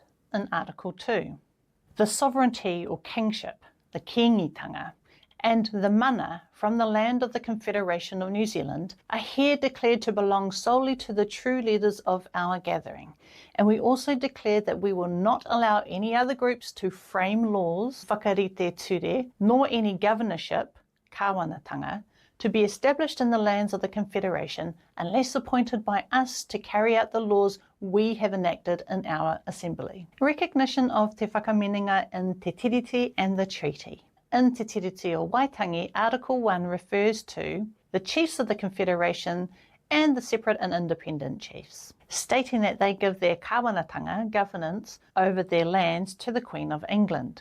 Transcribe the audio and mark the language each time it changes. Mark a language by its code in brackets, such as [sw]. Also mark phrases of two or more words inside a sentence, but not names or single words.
[en] In Article 2, the sovereignty or kingship, the kīngitanga, and the mana from the land of the Confederation of New Zealand are here declared to belong solely to the true leaders of our gathering. And we also declare that we will not allow any other groups to frame laws, [mi] whakarite ture, [en] nor any governorship, kāwanatanga, to be established in the lands of the Confederation unless appointed by us to carry out the laws we have enacted in our assembly. Recognition of Te Wakaminenga in Te Tiriti and the treaty. In Te Tiriti or Waitangi, Article 1 refers to the chiefs of the Confederation and the separate and independent chiefs, stating that they give their kāwanatanga governance over their lands to the Queen of England.